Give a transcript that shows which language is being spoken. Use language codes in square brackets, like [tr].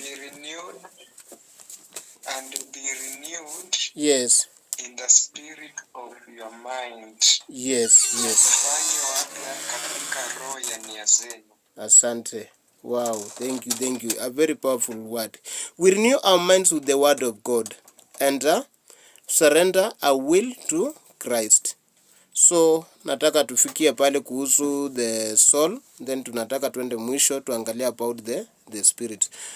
[en] Be renewed and be renewed. Yes. In the spirit of your mind. Yes. [sw] Mfanywe wapya katika roho ya nia zenu. Asante. [en] Wow, thank you. A very powerful word. We renew our minds with the word of God and surrender our will to Christ. So [sw] nataka tufikie pale kuhusu [en] the soul, then [sw] tunataka tuende mwisho tuangalie [en] about the spirit.